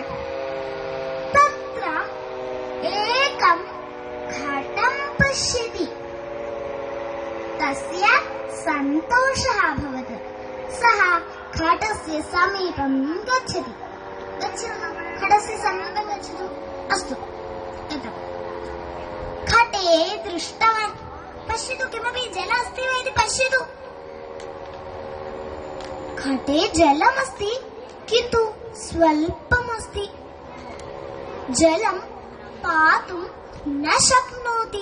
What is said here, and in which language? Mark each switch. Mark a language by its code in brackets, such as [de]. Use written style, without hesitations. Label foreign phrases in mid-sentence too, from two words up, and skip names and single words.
[sa] തത്ര ഏകം ഘടം പശ്യതി. തസ്യ സന്തോഷഃ അഭവത്. സഹ ഘടസ്യ സമീപം ഗച്ഛതി. ഘടസ്യ സമീപം ഗച്ഛതു. അസ്തു, एतत् घटे दृष्टवान्. पश्यतु, किमपि जल अस्ति वा इति पश्यतु. घटे जलमस्ति किन्तु स्वल्पमस्ति. जलं पातुं न शक्नोति.